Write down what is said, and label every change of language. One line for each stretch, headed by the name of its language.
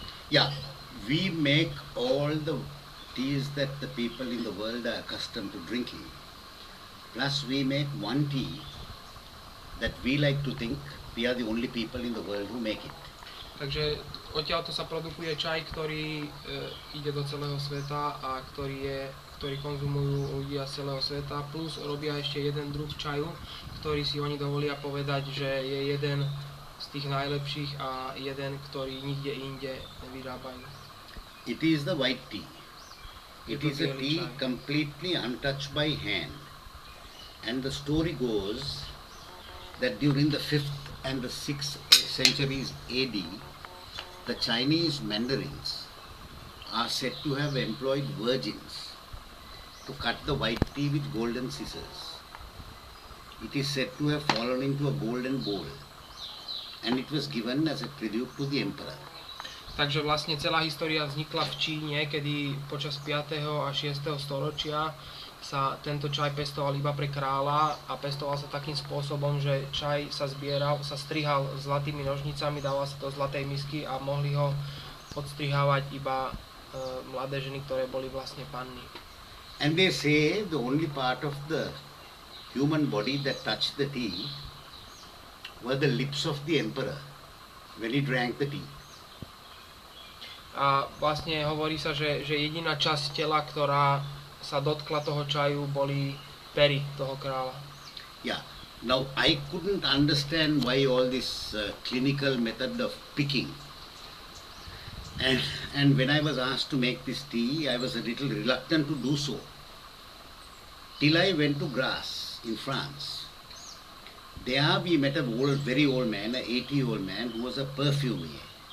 English: Yeah, we make all the teas that the people in the world are accustomed to drinking. Plus, we make one tea that we like to think we are the only people in the world who make it.
Slovak: Takže odtiaľto sa produkuje čaj, ktorý ide do celého sveta a ktorý konzumujú ľudia z celého sveta, plus robia ešte jeden druh čaju, ktorý si oni dovolia povedať, že je jeden z tých najlepších a jeden, ktorý nikde inde nevyrábajú.
English: It is the white tea. It is a tea completely untouched by hand. And the story goes that during the 5th and the 6th centuries AD, the Chinese mandarins are said to have employed virgins to cut the white tea with golden scissors. It is said to have fallen into a golden bowl, and it was given as a tribute to the emperor.
Slovak: Takže vlastne celá história vznikla v Číne, kedy počas 5. a 6. storočia sa tento čaj pestoval iba pre kráľa a pestoval sa takým spôsobom, že čaj sa zbieral, sa strihal zlatými nožnicami, dával sa do zlatej misky a mohli ho odstrihávať iba mladé ženy, ktoré boli vlastne panny.
English: And they say the only part of the human body that touched the tea were the lips of the emperor when he drank the tea.
Slovak: A vlastne hovorí sa, že jediná časť tela, ktorá sa dotkla toho čaju, boli pery toho kráľa.
English: Yeah. Now I couldn't understand why all this clinical method of picking. And when I was asked to make this tea, I was a little reluctant to do so. Till I went to Grasse in France. There we met a very old man, an 80-year-old man who was a perfumier.